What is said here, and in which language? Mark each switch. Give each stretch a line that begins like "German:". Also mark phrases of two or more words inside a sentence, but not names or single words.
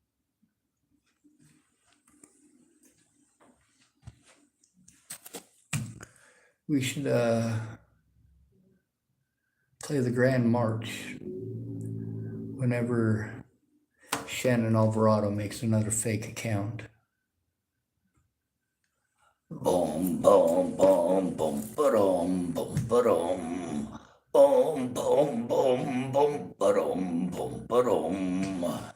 English: We should play the Grand March whenever Shannon Alvarado makes another fake account. Boom, boom, boom, boom, ba-dum, boom, ba-dum. Boom, boom, boom, boom, ba-dum, boom, ba-dum.